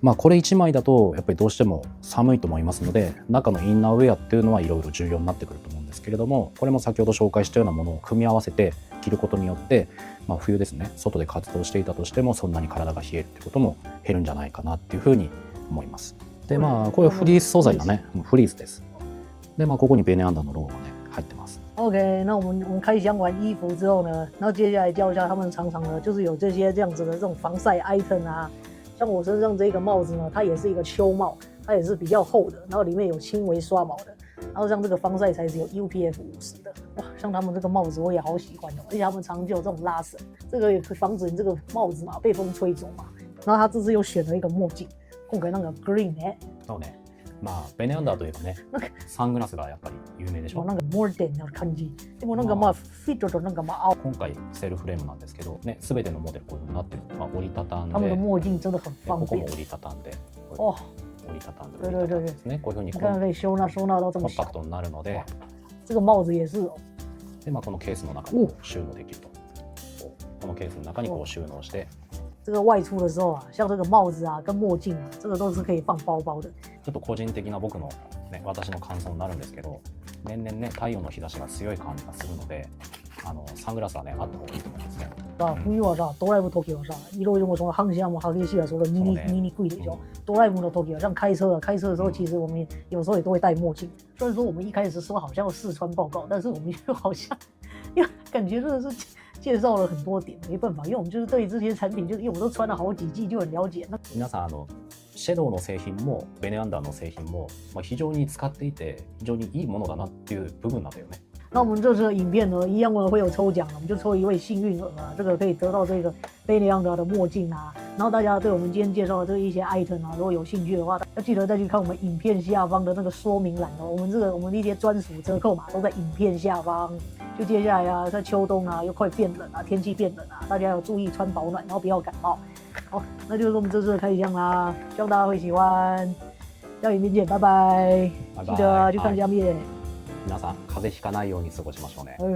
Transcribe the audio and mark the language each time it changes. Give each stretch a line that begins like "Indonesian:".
Japanese: これ1枚だとやっぱりどうしても寒いと思いますので、中のインナーウェアっていうのはいろいろ重要になってくると思うんですけれども、これも先ほど紹介したようなものを組み合わせて着ることによって、冬ですね、外で活動していたとしてもそんなに体が冷えるってことも減るんじゃないかなっていうふうに思います。でこれフリース素材だね、フリースです。でここにベネアンダのロゴがね入ってます。
Chinese: OK， 那我们开箱完衣服之后呢，然后接下来教一下他们常常呢，就是有这些这样子的这种防晒 item 啊，像我身上这个帽子呢，它也是一个秋帽，它也是比较厚的，然后里面有轻微刷毛的，然后像这个防晒材质有 UPF50的，哇，像他们这个帽子我也好喜欢的，而且他们常就有这种拉绳，这个也可以防止你这个帽子嘛被风吹走嘛。然后他这次又选了一个墨镜，
Japanese: 今回なんか green ね。そうね。ベネアンダーといえばね、サングラスがやっぱり有名でしょ。なんかモダンな感じ。でもなんかフィットとなんか青。今回セルフレームなんですけど、ね、全てのモデルこういう風になってる。折りたたんで。
Chinese: 他们的墨镜真的很方便。
Japanese: ここも折りたたんで。哦。折りたたんで。ですね。こういう風に
Chinese: 你看可以收纳到这么小。
Japanese: コンパクトになるので。
Chinese: 这个帽子也是哦。
Japanese: でこのケースの中に収納できると。このケースの中にこう収納して。
Chinese: 这个外出的时候啊，像这个帽子啊跟墨镜啊，这个都是可以放包包的。
Japanese: ちょっと個人的な僕のね、私の感想になるんですけど、年々ね、太陽の日差しが強い感じがするので、サングラスはね、あった方がいいと思いますね。啊，冬はさ、ドライブ時はさ、いろいろその反射も激しい啊，说的見にくいでしょ。ドライブの時
Chinese: 像开车开车的时候，其实我们有时候也都会戴墨镜。虽然说我们一开始说好像要试穿报告，但是我们就好像，因为感觉真的是介绍了很多点，没办法，因为我们就是对这些产品，就是因为我们都穿了好几季，就很了解。那
Japanese: 皆さんシェドウの製品もベネアンダーの製品も、非常に使っていて非常にいいものだなっていう部分なんだよね。
Chinese: 那我们这次的影片呢，一样会有抽奖，我们就抽一位幸运儿啊，这个可以得到这个贝利昂达的墨镜啊。然后大家对我们今天介绍的这一些 item 啊，如果有兴趣的话，要记得再去看我们影片下方的那个说明栏哦。我们的一些专属折扣码都在影片下方。就接下来啊，在秋冬啊，又快变冷啊，天气变冷啊，大家要注意穿保暖，然后不要感冒。好，那就是我们这次的开箱啦，希望大家会喜欢。下影片见，拜拜。拜拜记得去看下面。
Japanese: 皆さん風邪ひかないように過ごしましょうね。